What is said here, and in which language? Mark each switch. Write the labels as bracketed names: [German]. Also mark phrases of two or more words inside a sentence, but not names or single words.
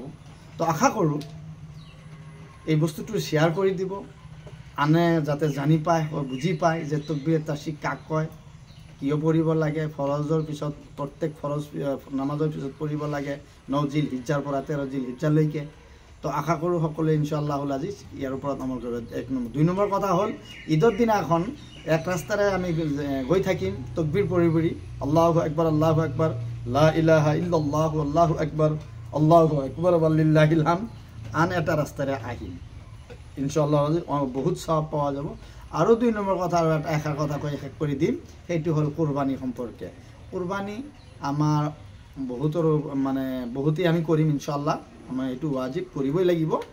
[Assamese] তো আশা কৰোঁ এই বস্তুটো শ্বেয়াৰ কৰি দিব, আনে যাতে জানি পায়, বুজি পায় যে তাকবীৰে তাশৰিক কাক কয়, কিয় পঢ়িব লাগে, ফৰজৰ পিছত, প্ৰত্যেক ফৰজ নামাজৰ পিছত পঢ়িব লাগে 9 জিলহিজ্জাৰ পৰা 13 জিলহিজ্জাৰলৈকে। তো আশা কৰোঁ সকলোৱে [Arabic] إن شاء الله العزيز [Assamese] ইয়াৰ ওপৰত আমাৰ ঘৰত 1 নম্বৰ। 2 নম্বৰ কথা হ'ল, ঈদৰ দিনাখন এক ৰাস্তাৰে আমি গৈ থাকিম তাকবীৰ পঢ়ি [Arabic] الله أكبر، لا إله إلا الله، الله أكبر ولله الحمد. [Assamese] আন এটা ৰাস্তাৰে আহিম ইনশাআল্লাহ, বহুত সওয়াব পোৱা যাব। আৰু 2 নম্বৰ কথা, আৰু এটা কথা কৈ শেষ কৰি দিম, সেইটো হ'ল কুৰবানী সম্পৰ্কে। কুৰবানী আমাৰ বহুতেই আমি কৰিম ইনশাআল্লাহ, আমাৰ এইটো ৱাজিব, কৰিবই লাগিব।